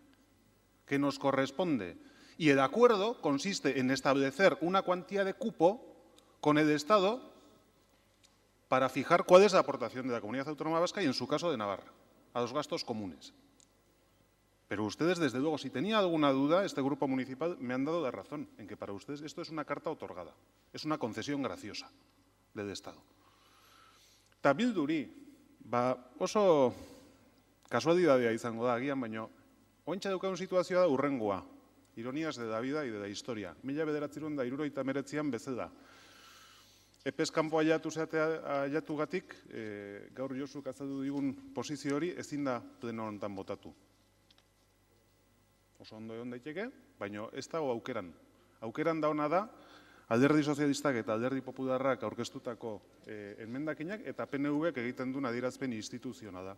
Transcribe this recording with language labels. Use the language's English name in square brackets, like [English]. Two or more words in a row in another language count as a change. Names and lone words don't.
[Spanish] Y el acuerdo consiste en establecer una cuantía de cupo con el Estado para fijar cuál es la aportación de la Comunidad Autónoma Vasca y, en su caso, de Navarra, a los gastos comunes. Pero ustedes, desde luego, si tenía alguna duda, este grupo municipal me han dado la razón en que para ustedes esto es una carta otorgada, es una concesión graciosa. del Estado. [Basque] Eta Bilduri, oso kasualidadea izango da agian, baina ointxa daukagun situazioa da urrengoa. [Spanish] Ironias de la vida y de la historia. [Basque] 1979an bezala. Epez kanpo aiatu gatik, gaur Josuk azaldu digun posizio hori ezin da pleno honetan botatu. Oso ondo egon daiteke, baina ez dago aukeran. Aukeran da ona da, Alderdi Sozialistak eta Alderdi Popularrak aurkeztutako enmendakinak eta PNV-ek egiten duen adierazpen instituzionala.